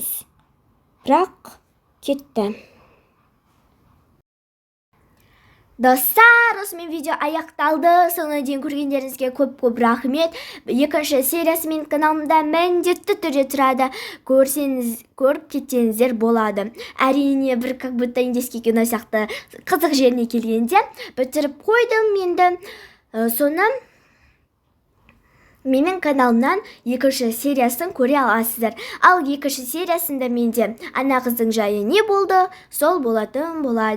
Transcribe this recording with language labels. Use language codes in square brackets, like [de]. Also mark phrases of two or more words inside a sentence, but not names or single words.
[kk] Бірақ кетті. Достар, осымен видео аяқталды. Соңына дейін көргендеріңізге көп рахмет. Екінші сериясы менің каналымда міндетті түрде тұрады. Көріп кетсеңіздер болады. Әрине бір [ru] как будто индийский кино [kk] сияқты қызық жеріне келгенде бітіріп қойдым енді. Соны менің каналымнан екінші сериясын көре аласыздар. Ал екінші сериясында менде ана қыздың жайы не болды, сол болатын болады.